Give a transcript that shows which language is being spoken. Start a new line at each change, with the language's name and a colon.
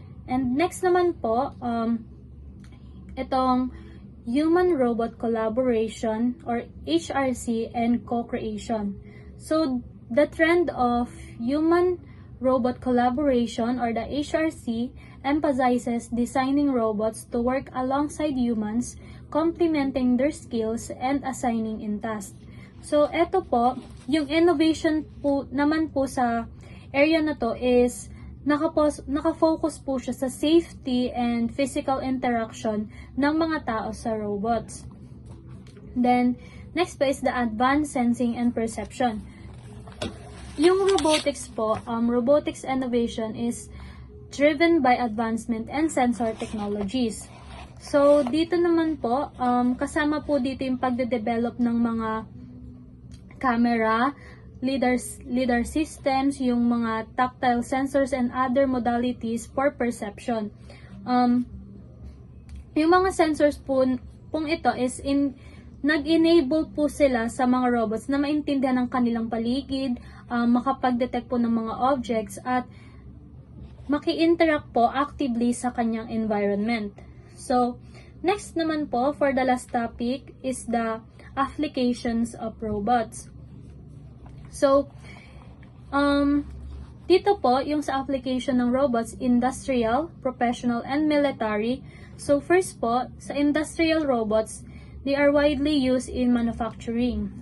Filipino: And next naman po, itong Human-Robot Collaboration or HRC and Co-Creation.
English: So, the trend of Human-Robot Collaboration or the HRC emphasizes designing robots to work alongside humans, complementing their skills and assigning in tasks.
Filipino: So, eto po, yung innovation po naman po sa area na to is nakafocus po siya sa
English: safety and physical interaction
Filipino: ng mga tao sa robots.
English: Then, next po is the advanced sensing and perception. Yung robotics po, robotics innovation is driven by advancement and sensor technologies.
Filipino: So, dito naman po, kasama po dito yung pagde-develop ng mga camera, lidar systems, yung mga tactile sensors
English: and other modalities for perception.
Filipino: Yung mga sensors pong ito is nag-enable po sila sa mga robots na maintindihan ang kanilang paligid, makapag-detect po ng mga objects at maki-interact po actively sa kanyang environment.
English: So, next naman po for the last topic is the applications of robots.
Filipino: So, dito po, yung sa application ng robots, industrial, professional, and military.
English: So, first po, sa industrial robots, they are widely used in manufacturing.